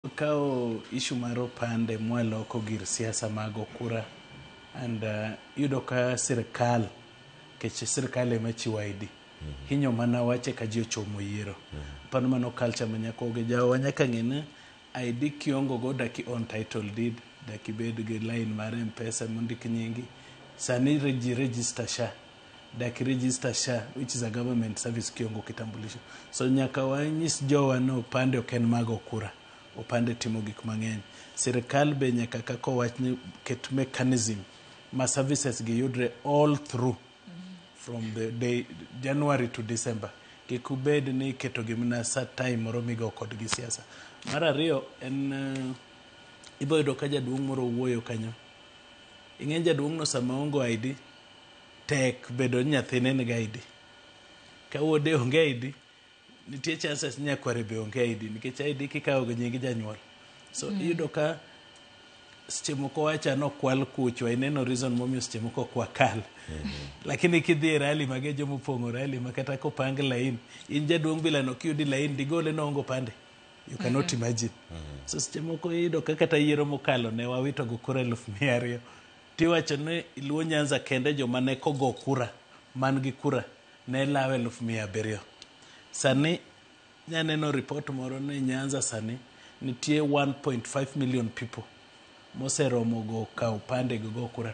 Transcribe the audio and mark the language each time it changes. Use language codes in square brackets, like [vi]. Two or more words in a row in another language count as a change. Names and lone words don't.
[luo] Kao issue mar opande mwaloko gir siasa mag kura and yudo ka sirkal keche sirkal ema chiwo ID hinyo mana wache ka ji ochomo yiero pan mano culture manyako ge jawa nyaka ngene ID kiongo go daki on [en] title deed [luo] daki bed ge line mar M-Pesa mondik nyingi sani register SHA daki register SHA [en] which is a government service [luo] kiongo kitambulisho so nyaka wanyis jowa no opande oken mago kura opande timo gik mang'eny sirkal be nyaka kako wachni ket mechanism ma services gi yudre [en] all through from the day January to December [luo] kikubed ni keto gimna sa time moro migo kod gi siasa mar ariyo en iboyudo ka jaduong' moro wuoyo kanyo ing'en jaduong' no sama ongo ID tek bedo nyathine ni ID ka wuode onge ID nitie chances nyakware be onge ID nikech ID kikawo go nying janyuol so iyudo ka seche moko wacha no kwal kuchwa ineno reason momiyo seche moko kwa kal lakini kidhi rally mage jomo pongo rally makata ko pang line in jaduong' bila no kiyudi line digole no ongo pande [en] you cannot imagine [luo] so seche moko iyudo ka kata yiero mokalo ne wawito go kura 200,000 tiwacho ne iluo Nyanza kende joma ne kogo kura man gi kura ne lawe 700,000 sani nyaneno report moro ne Nyanza sani nitie [en] 1.5 million people [luo] moseromo go kaw pande go kura